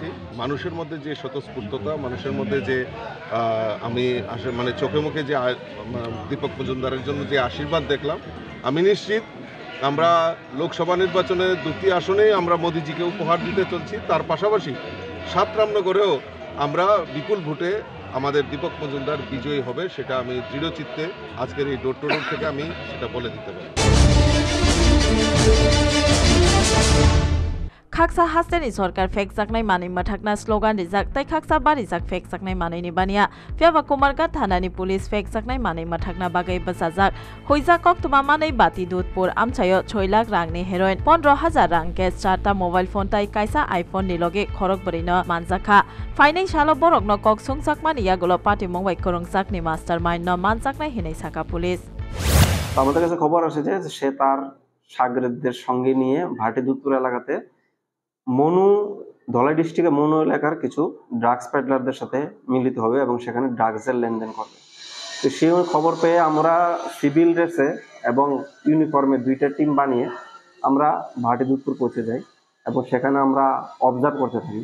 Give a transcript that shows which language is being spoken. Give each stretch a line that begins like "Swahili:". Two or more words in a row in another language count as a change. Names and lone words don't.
Bangla: মানুষের মধ্যে যে স্বতঃস্ফূর্ততা, মানুষের মধ্যে যে আমি মানে চোখে মুখে যে দীপক মজুমদারের জন্য যে আশীর্বাদ দেখলাম, আমি নিশ্চিত আমরা লোকসভা নির্বাচনে 2টি আসনেই আমরা মোদিজিকে উপহার দিতে চলছি। তার পাশাপাশি সাতরামনগরেও আমরা বিপুল ভোটে আমাদের দীপক মজুমদার বিজয়ী হবে, সেটা আমি দৃঢ় চিত্তে আজকের এই
English: door to door
Bangla: থেকে আমি সেটা বলে দিতে পারি।
Kok Borok: खाक्सा हास्टेनि सरकार फेक जाकनाय मानैमा थाकना स्लोगान रिजाक तै खाक्सा बारिजाक फेक जाकनाय मानैनि बानिया फ्याबा कुमारगा थानानि पुलिस फेक जाकनाय मानैमा थाकना बागै बसाजाक होइजाक कक्तमा मानै बाति दुधपुर आमचायो 6 लाख रांनि हेरोइन 15,000 रां केस 4टा
English: mobile phone
Kok Borok: तै कायसा आइफोन निलगे खरक बरिनो मानजाखा फाइनै सालो बरकनो कक सुंजाकमानि यागुलो पार्टी मंबाय करंजाकनि मास्टारमाइन्ड न मानजाकनाय हिनै साका पुलिस।
Bangla: আমাদের কাছে খবর আসে যে সে তার সাগরেদদের সঙ্গে নিয়ে ভাটি দুধপুর এলাকাতে মনু ধলাই ডিস্ট্রিক্টে মনু এলাকার কিছু
English: drugs peddlers
Bangla: সাথে মিলিত হবে এবং সেখানে ড্রাগসের লেনদেন করবে। তো সেই খবর পেয়ে আমরা
English: civil dress
Bangla: এবং ইউনিফর্মে 2টা টিম বানিয়ে আমরা ভাটি দুধপুর পৌঁছে যাই এবং সেখানে আমরা অবজার্ভ করতে থাকি।